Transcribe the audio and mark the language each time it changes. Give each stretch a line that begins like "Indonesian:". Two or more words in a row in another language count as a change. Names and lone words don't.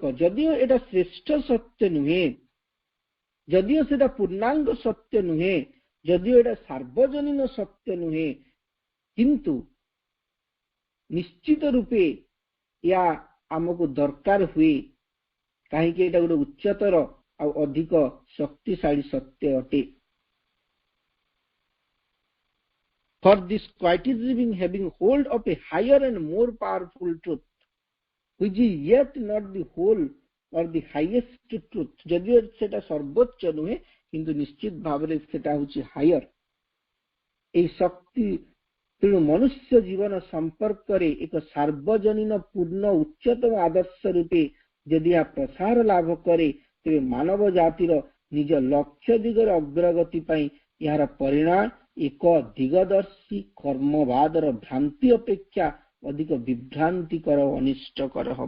Odia: ଯଦିଓ ଏଟା ଶ୍ରେଷ୍ଠ ସତ୍ୟ ନୁହେଁ, ଯଦିଓ ସେଟା ପୂର୍ଣ୍ଣାଙ୍ଗ ସତ୍ୟ ନୁହେଁ, ଯଦିଓ ଏଟା ସାର୍ବଜନୀନ ସତ୍ୟ ନୁହେଁ, କିନ୍ତୁ ନିଶ୍ଚିତ ରୂପେ ୟା ଆମକୁ ଦରକାର ହୁଏ। କାହିଁକି ଏଟା ଗୋଟେ ଉଚ୍ଚତର ଆଉ ଅଧିକ ଶକ୍ତିଶାଳୀ ସତ୍ୟ ଅଟେ।
English: For this quietism having hold of a higher and more powerful truth, which is yet not the whole or the highest truth,
Odia: ଯଦିଓ ସେଟା ସର୍ବୋଚ୍ଚ ନୁହେଁ କିନ୍ତୁ ନିଶ୍ଚିତ ଭାବରେ ସେଟା ହେଉଛି ହାୟର। ଏହି ଶକ୍ତି ତେଣୁ ମନୁଷ୍ୟ ଜୀବନ ସମ୍ପର୍କରେ ଏକ ସାର୍ବଜନୀନ ପୂର୍ଣ୍ଣ ଉଚ୍ଚତମ ଆଦର୍ଶ ରୂପେ ଯଦି ଏହା ପ୍ରସାର ଲାଭ କରେ, ତେବେ ମାନବ ଜାତିର ନିଜ ଲକ୍ଷ୍ୟ ଦିଗରେ ଅଗ୍ରଗତି ପାଇଁ ଏହାର ପରିଣାମ ଏକ ଦିଗଦର୍ଶୀ କର୍ମବାଦର ଭ୍ରାନ୍ତି ଅପେକ୍ଷା ଅଧିକ ବିଭ୍ରାନ୍ତିକର ଓ ଅନିଷ୍ଟକର ହେବ।